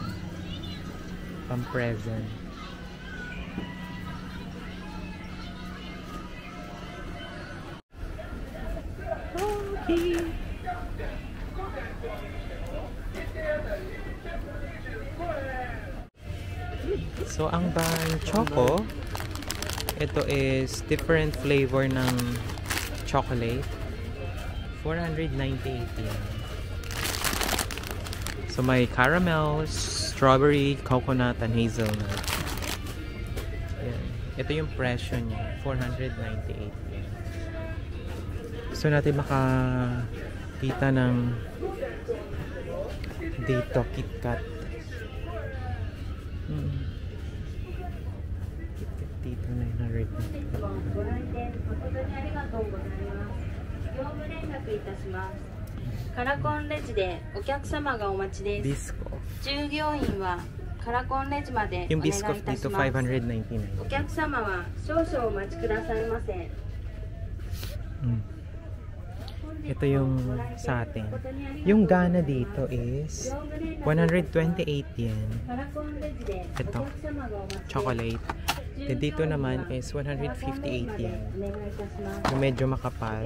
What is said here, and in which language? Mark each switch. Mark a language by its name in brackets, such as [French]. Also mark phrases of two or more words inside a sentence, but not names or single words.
[Filipino] Pang-present. Okay. So, ang Ban Choco, ito is different flavor ng chocolate. 498 yen. [English] So, may caramel, strawberry, coconut, and hazelnut. [Filipino] Yan. Ito yung presyo niya. 498 yen. So, natin makakita ng dito, KitKat. Dito 900. [Japanese] カラコンレジでお客様がお待ちです。 [Filipino] Biscoff. [Japanese] 従業員はカラコンレジまでお [Filipino] Yung [Japanese] 願いい [Filipino] Biscoff [Japanese] たし [Filipino] dito [Japanese] ます。 [Filipino] 599. [Japanese] お客様は少々お待ちくださいませ。 [Filipino] Ito yung sa atin. Yung Gana dito is 128 yen. Ito, chocolate. Dito naman is 158 yen. Yung medyo makapal.